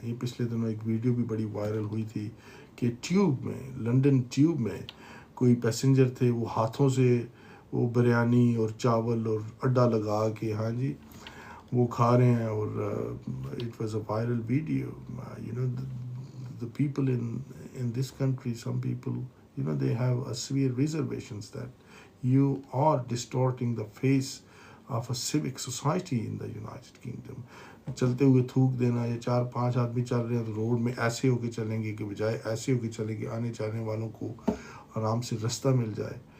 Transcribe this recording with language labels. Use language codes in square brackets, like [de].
[ur] یہ پچھلے دنوں ایک ویڈیو بھی بڑی وائرل ہوئی تھی کہ ٹیوب میں، لنڈن ٹیوب میں کوئی پیسنجر تھے، وہ ہاتھوں سے وہ بریانی اور چاول اور اڈا لگا کے ہاں جی وہ کھا رہے ہیں. اور [en] It was a viral video. You know the people in this country, some people, you know, they have a severe reservations that you are distorting the face of a civic society in the United Kingdom. [ur] چلتے ہوئے تھوک دینا، یا 4-5 آدمی چل رہے ہیں تو روڈ میں ایسے ہو کے چلیں گے کہ بجائے ایسے ہو کے چلیں گے آنے جانے والوں کو آرام سے رستہ مل جائے.